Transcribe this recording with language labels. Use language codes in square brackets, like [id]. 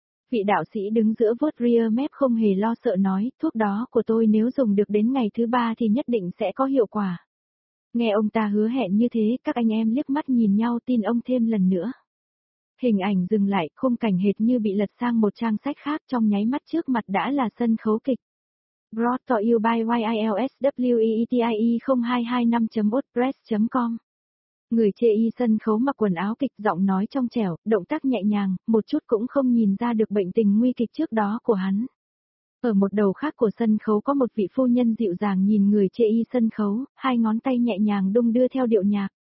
[vi] Vị đạo sĩ đứng giữa vốt rear mép không hề lo sợ nói, thuốc đó của tôi nếu dùng được đến ngày thứ ba thì nhất định sẽ có hiệu quả. Nghe ông ta hứa hẹn như thế, các anh em liếc mắt nhìn nhau tin ông thêm lần nữa. Hình ảnh dừng lại, khung cảnh hệt như bị lật sang một trang sách khác, trong nháy mắt trước mặt đã là sân khấu kịch. [en] Brought to you by YILSWEETIE0225.wordpress.com. [vi] Người chê y sân khấu mặc quần áo kịch, giọng nói trong trẻo, động tác nhẹ nhàng, một chút cũng không nhìn ra được bệnh tình nguy kịch trước đó của hắn. Ở một đầu khác của sân khấu có một vị phu nhân dịu dàng nhìn người chê y sân khấu, hai ngón tay nhẹ nhàng đung đưa theo điệu nhạc.